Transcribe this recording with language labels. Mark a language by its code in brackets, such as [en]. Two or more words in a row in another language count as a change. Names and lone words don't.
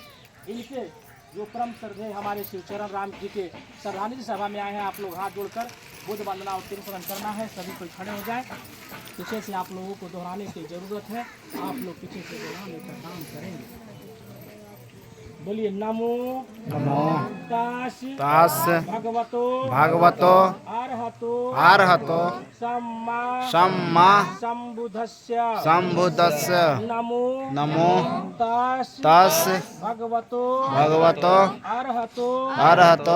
[hi] इनके जो परम श्रद्धेय हमारे शिवचरण राम जी के श्रद्धांजलि सभा में आए हैं, आप लोग हाथ जोड़कर बुद्ध वंदना और त्रिशरण करना है। सभी कोई खड़े हो जाए। पीछे से आप लोगों को दोहराने की जरूरत है, आप लोग पीछे से दोहराने का काम करेंगे। बोलिए नमो [pi] नमो तास भगवतो भागवतो अर्हतो सम्मा संबुद्धस्य नमो तास भगवतो अर्हतो